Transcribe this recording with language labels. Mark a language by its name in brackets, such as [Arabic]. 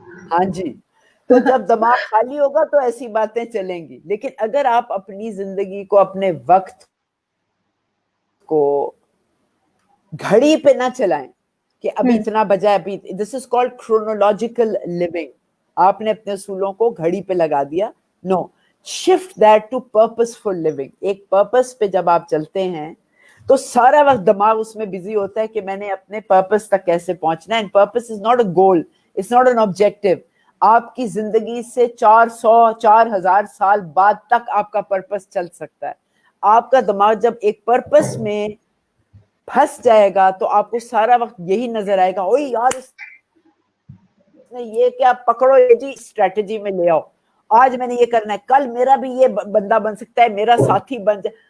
[Urdu] ہاں جی. تو جب دماغ خالی ہوگا تو ایسی باتیں چلیں گی, لیکن اگر آپ اپنی زندگی کو اپنے وقت کو گھڑی پہ نہ چلائیں کہ ابھی اتنا بجا, ابھی [English] This is called chronological living. [Urdu] آپ نے اپنے اصولوں کو گھڑی پہ لگا دیا. [English] No, shift that to purposeful living. [Urdu] ایک پرپس پہ جب آپ چلتے ہیں تو سارا وقت دماغ اس میں بزی ہوتا ہے کہ میں نے اپنے پرپس تک کیسے پہنچنا ہے. [English] And purpose is not a goal, it's not an objective. [Urdu] آپ کی زندگی سے 400-4000 سال بعد تک آپ کا پرپس چل سکتا ہے. آپ کا دماغ جب ایک پرپس میں پھنس جائے گا تو آپ کو سارا وقت یہی نظر آئے گا, اوہ یار اس نے یہ کیا, پکڑو یہ جی اسٹریٹجی میں لے آؤ, آج میں نے یہ کرنا ہے, کل میرا بھی یہ بندہ بن سکتا ہے, میرا ساتھی بن جائے.